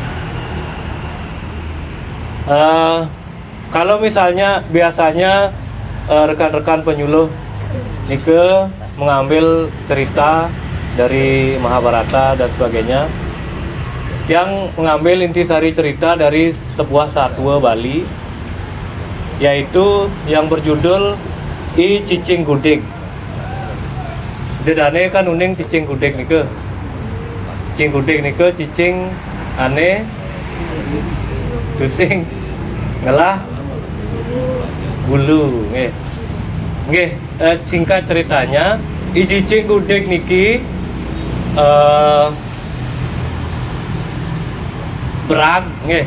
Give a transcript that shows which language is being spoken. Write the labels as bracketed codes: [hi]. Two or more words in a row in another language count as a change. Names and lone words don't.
[id] Kalau misalnya biasanya rekan-rekan penyuluh nike mengambil cerita dari Mahabharata dan sebagainya, yang mengambil intisari cerita dari sebuah satwa Bali, yaitu yang berjudul I Cicing Gudeg. [ban] Dedane kan uning cicing gudeg nike. Cicing gudeg nike cicing ane tusing ngelah bulu nggih. Nggih, [id] singkat ceritanya, [ban] I Cicing Gudeg niki berag nggih.